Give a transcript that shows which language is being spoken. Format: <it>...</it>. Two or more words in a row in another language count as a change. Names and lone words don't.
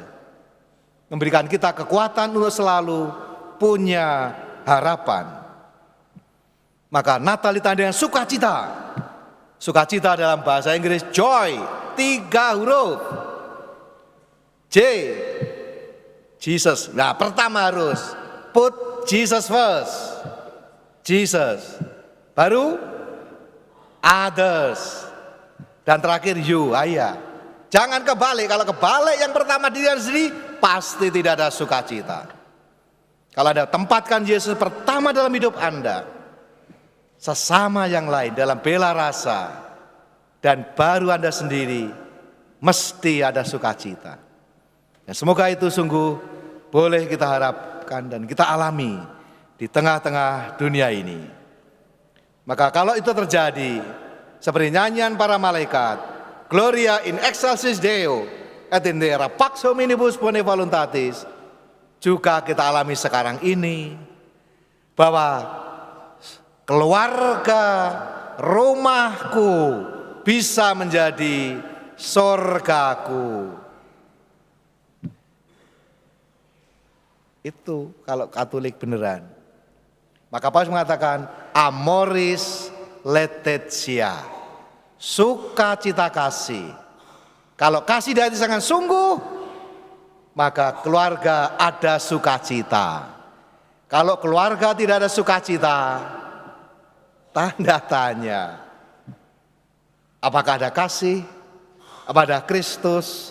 <id>Memberikan kita kekuatan untuk selalu punya harapan. Maka Natal ditandai dengan sukacita. Sukacita dalam bahasa Inggris joy, 3 huruf. J, Jesus. Nah, pertama harus</id> <en>put Jesus first.</en> <id>Jesus. Baru others. Dan terakhir you, ayah. Jangan kebalik. Kalau kebalik yang pertama diri sendiri, pasti tidak ada sukacita. Kalau Anda tempatkan Yesus pertama dalam hidup Anda, sesama yang lain dalam bela rasa, dan baru Anda sendiri, mesti ada sukacita. Ya, semoga itu sungguh boleh kita harapkan dan kita alami di tengah-tengah dunia ini. Maka kalau itu terjadi, seperti nyanyian para malaikat,</id> <la>Gloria in excelsis Deo et in terra pax hominibus bone voluntatis,</la> <id>juga kita alami sekarang ini, bahwa keluarga, rumahku bisa menjadi sorgaku. Itu kalau Katolik beneran. Maka Paulus mengatakan</id> <la>amoris laetitia,</la> <id>sukacita kasih. Kalau kasih dari hati sangat sungguh, maka keluarga ada sukacita. Kalau keluarga tidak ada sukacita, tanda tanya. Apakah ada kasih? Apakah ada Kristus?</id>